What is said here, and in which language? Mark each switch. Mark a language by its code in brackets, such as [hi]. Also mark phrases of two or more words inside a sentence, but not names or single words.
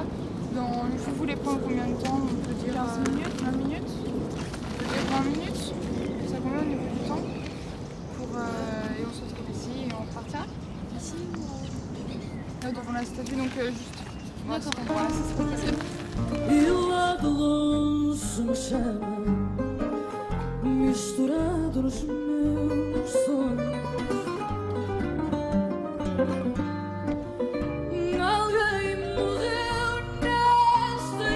[fr] Vous voulez prendre combien de temps? On peut dire 15 minutes, 20 minutes? On peut dire 20 minutes? Ça convient au niveau du temps? Et on se retrouve ici et on repartira ici là devant la statue, donc juste. D'accord. Voilà, ça serait possible. [pt] E lá de longe me chama, misturado nos meus sonhos. Alguém morreu nesta cama.